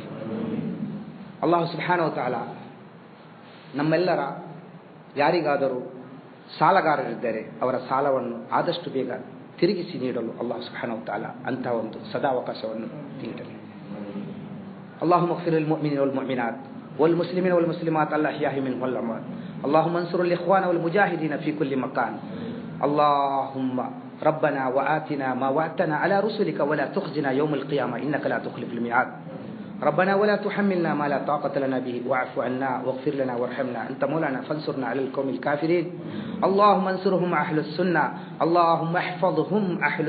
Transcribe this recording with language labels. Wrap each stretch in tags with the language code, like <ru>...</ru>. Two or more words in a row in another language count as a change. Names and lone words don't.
<ar>الله سبحانه وتعالى</ar> <kn>ನಮ್ಮೆಲ್ಲರ ಯಾರಿಗಾದರೂ ಸಾಲಗಾರರಿದ್ದರೆ ಅವರ ಸಾಲವನ್ನು ಆದಷ್ಟು ಬೇಗ ತಿರುಗಿಸಿ ನೀಡಲು</kn> <ar>الله سبحانه وتعالى</ar> <kn>ಅಂತಹ ಒಂದು ಸದಾವಕಾಶವನ್ನು ನೀಡಲಿ.</kn> <ar>اللهم اغفر للمؤمنين والمؤمنات والمسلمين والمسلمات الأحياء منهم والأموات. اللهم انصر الإخوان والمجاهدين في كل مكان. ಅಲ್ಲಾಹುಮ್ಮ ربنا وآتنا ما وعدتنا على رسلك ولا تخزنا يوم القيامة إنك لا تخلف الميعاد. ربنا ولا تحملنا ما لا طاقة لنا به واعف عنا واغفر لنا وارحمنا أنت مولانا فانصرنا على القوم الكافرين. اللهم انصرهم أهل السنة، اللهم احفظهم أهل السنة.</ar>